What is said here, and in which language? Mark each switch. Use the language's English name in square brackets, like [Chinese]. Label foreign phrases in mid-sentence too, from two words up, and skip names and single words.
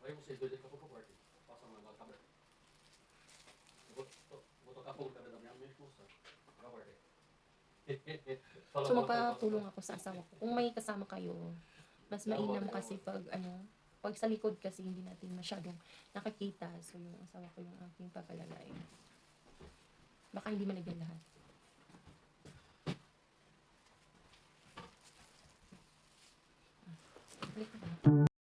[Portuguese] Vai vocês dois aí que eu vou pro quarto. Passa a mão agora, cabra. Vou tocar fogo na cabeça da minha, não mexe com o sangue. Vai guardar aí. [Filipino] So, magpatulong ako sa asawa ko. Kung may kasama kayo, mas mainam kasi pag sa likod kasi hindi natin masyadong nakakita. So, yung asawa ko yung aking papalagay. Baka hindi malagyan lahat. Balik na.